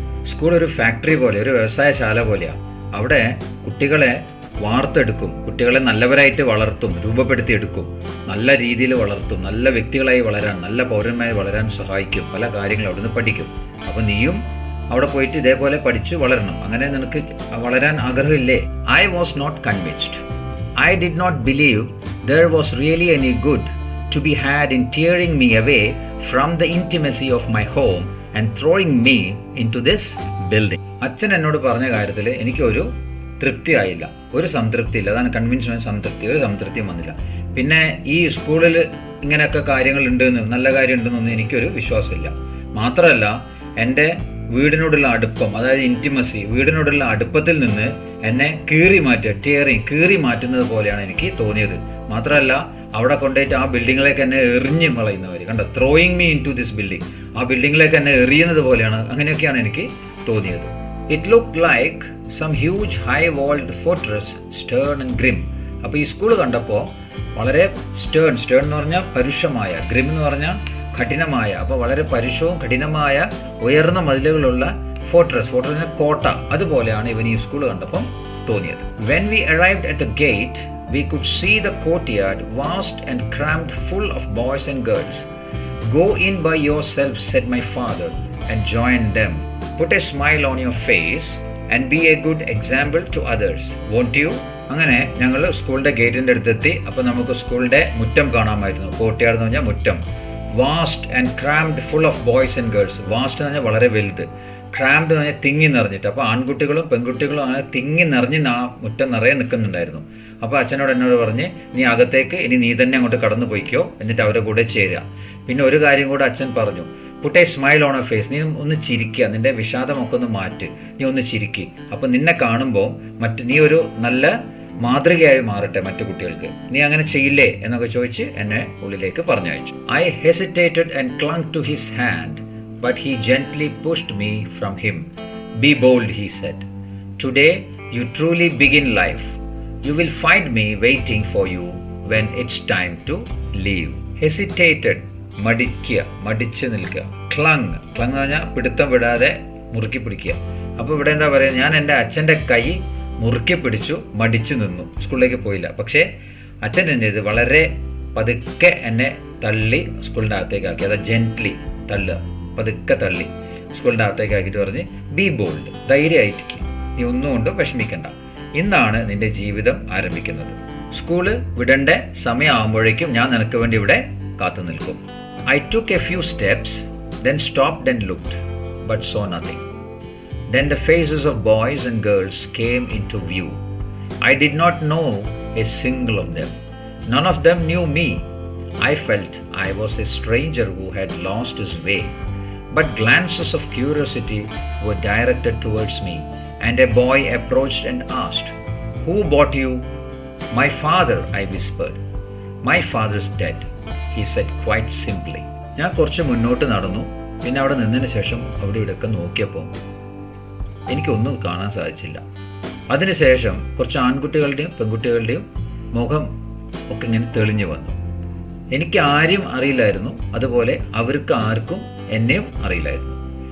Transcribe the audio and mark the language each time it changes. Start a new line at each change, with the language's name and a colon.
Malayalam: School ഒരു factory പോലെ, ഒരു വ്യവസായശാല പോലെയാണ്. അവിടെ കുട്ടികളെ വാർത്തെടുക്കും, കുട്ടികളെ നല്ലവരായിട്ട് വളർത്തും, രൂപപ്പെടുത്തിയെടുക്കും, നല്ല രീതിയിൽ വളർത്തും, നല്ല വ്യക്തികളായി വളരാൻ, നല്ല പൗരന്മാരായി വളരാൻ സഹായിക്കും. പല കാര്യങ്ങളും അവിടെ നിന്ന് പഠിക്കും. അപ്പോൾ നീയും അവിടെ പോയിട്ട് ഇതേപോലെ പഠിച്ചു വളരണം. അങ്ങനെ നിനക്ക് വളരാൻ ആഗ്രഹമില്ലേ?
English: I was not convinced. I did not believe there was really any good to be had in tearing me away from the intimacy of my home and throwing me into this building.
Malayalam: അച്ഛൻ എന്നോട് പറഞ്ഞ കാര്യത്തിൽ എനിക്കൊരു തൃപ്തി ആയില്ല, ഒരു സംതൃപ്തിയില്ല. അതാണ് convention, സംതൃപ്തി, ഒരു സംതൃപ്തിയും വന്നില്ല. പിന്നെ ഈ സ്കൂളിൽ ഇങ്ങനെയൊക്കെ കാര്യങ്ങളുണ്ടെന്ന്, നല്ല കാര്യമുണ്ടെന്നൊന്നും എനിക്കൊരു വിശ്വാസമില്ല. മാത്രമല്ല എൻ്റെ വീടിനോടുള്ള അടുപ്പം, അതായത് ഇൻറ്റിമസി, വീടിനോടുള്ള അടുപ്പത്തിൽ നിന്ന് എന്നെ കീറി മാറ്റുന്നത് പോലെയാണ് എനിക്ക് തോന്നിയത്. മാത്രമല്ല അവിടെ കൊണ്ടുപോയിട്ട് ആ ബിൽഡിങ്ങിലേക്ക് എന്നെ എറിഞ്ഞ് കളയുന്നവർ കണ്ടോ,
English: throwing me into this building,
Malayalam: ആ ബിൽഡിങ്ങിലേക്ക് എന്നെ എറിയുന്നത് പോലെയാണ്, അങ്ങനെയൊക്കെയാണ് എനിക്ക് തോന്നിയത്.
English: It look like some huge high walled fortress stern and grim.
Malayalam: അപ്പോൾ ഈ സ്കൂൾ കണ്ടപ്പോൾ വളരെ സ്റ്റേൺ എന്ന് പറഞ്ഞാൽ പരുഷമായ, ഗ്രിം എന്ന് പറഞ്ഞാൽ കഠിനമായ, അപ്പോൾ വളരെ പരുഷവും കഠിനമായ ഉയർന്ന മതിലുകളുള്ള ഫോർട്രസ് കോട്ട, അതുപോലെയാണ് ഇവൻ ഈ സ്കൂൾ കണ്ടപ്പം തോന്നിയത്.
English: When we arrived at the gate we could see the courtyard vast and crammed full of boys and girls. Go in by yourself, said my father, and join them. Put a smile on your face and be a good example to others, won't you?
Malayalam: അങ്ങനെ ഞങ്ങൾ സ്കൂളിൻ്റെ ഗേറ്റിൻ്റെ അടുത്തെത്തി. അപ്പോൾ നമുക്ക് സ്കൂളിൻ്റെ മുറ്റം കാണാമായിരുന്നു. കോർട്ട്യാർഡ് എന്ന് പറഞ്ഞാൽ മുറ്റം.
English: Vast and crammed full of boys and girls.
Malayalam: Vast എന്ന് പറഞ്ഞാൽ വളരെ വലുത്, ക്രാംഡ് എന്ന് പറഞ്ഞാൽ തിങ്ങി നിറഞ്ഞിട്ട്. അപ്പോൾ ആൺകുട്ടികളും പെൺകുട്ടികളും അങ്ങനെ തിങ്ങി നിറഞ്ഞ് ആ മുറ്റം നിറയെ നിൽക്കുന്നുണ്ടായിരുന്നു. അപ്പോൾ അച്ഛനോട് എന്നോട് പറഞ്ഞ്, നീ അകത്തേക്ക് ഇനി നീ തന്നെ അങ്ങോട്ട് കടന്നു പോയിക്കോ, എന്നിട്ട് അവരുടെ കൂടെ ചേരുക. പിന്നെ ഒരു കാര്യം കൂടെ അച്ഛൻ പറഞ്ഞു,
English: put a smile on a face,
Malayalam: നീ ഒന്ന് ചിരിക്കുക, നിന്റെ വിഷാദമൊക്കെ ഒന്ന് മാറ്റ്, നീ ഒന്ന് ചിരിക്കുക. അപ്പം നിന്നെ കാണുമ്പോൾ നീ ഒരു നല്ല മാതൃകയായി മാറട്ടെ മറ്റു കുട്ടികൾക്ക്, നീ അങ്ങനെ ചെയ്യില്ലേ എന്നൊക്കെ ചോദിച്ച് എന്നെ ഉള്ളിലേക്ക് പറഞ്ഞയച്ചു.
English: I hesitated and clung to his hand, but he gently pushed me from him. Be bold, he said. Today you truly begin life. You will find me waiting for you when it's time to leave.
Malayalam: Hesitated, മടിച്ച് നിൽക്കുക. Clung എന്ന് പറഞ്ഞാൽ പിടുത്തം വിടാതെ മുറുക്കി പിടിക്കുക. അപ്പോൾ ഇവിടെ എന്താ പറയുക, ഞാൻ എൻ്റെ അച്ഛൻ്റെ കൈ മുറുക്കി പിടിച്ചു, മടിച്ചു നിന്നു, സ്കൂളിലേക്ക് പോയില്ല. പക്ഷേ അച്ഛൻ എന്ത് ചെയ്ത്, വളരെ പതുക്കെ എന്നെ തള്ളി സ്കൂളിൻ്റെ അകത്തേക്ക് ആക്കി. അതായത് ജെന്റ്ലി തള്ളുക, പതുക്കെ തള്ളി സ്കൂളിൻ്റെ അകത്തേക്ക് ആക്കിയിട്ട് പറഞ്ഞ്,
English: be bold,
Malayalam: ധൈര്യമായിരിക്കും, നീ ഒന്നും കൊണ്ടും വിഷമിക്കണ്ട, ഇന്നാണ് നിന്റെ ജീവിതം ആരംഭിക്കുന്നത്. സ്കൂള് വിടേണ്ട സമയമാകുമ്പോഴേക്കും ഞാൻ നിനക്ക് വേണ്ടി ഇവിടെ കാത്തു നിൽക്കും.
English: I took a few steps, then stopped and looked, but saw nothing. Then the faces of boys and girls came into view. I did not know a single of them. None of them knew me. I felt I was a stranger who had lost his way. But glances of curiosity were directed towards me, and a boy approached and asked, "Who bought you?" "My father," I whispered. "My father's dead," he said quite simply.
Malayalam: ഞാൻ കുറച്ച് മുന്നോട്ട് നടന്നു. പിന്നെ അവിടെ നിന്നതിന് ശേഷം അവിടെ ഇവിടെയൊക്കെ നോക്കിയപ്പോൾ എനിക്കൊന്നും കാണാൻ സാധിച്ചില്ല. അതിനുശേഷം കുറച്ച് ആൺകുട്ടികളുടെയും പെൺകുട്ടികളുടെയും മുഖം ഒക്കെ ഇങ്ങനെ തെളിഞ്ഞു വന്നു. എനിക്ക് ആരെയും അറിയില്ലായിരുന്നു, അതുപോലെ അവർക്ക് ആർക്കും എന്നെയും അറിയില്ലായിരുന്നു.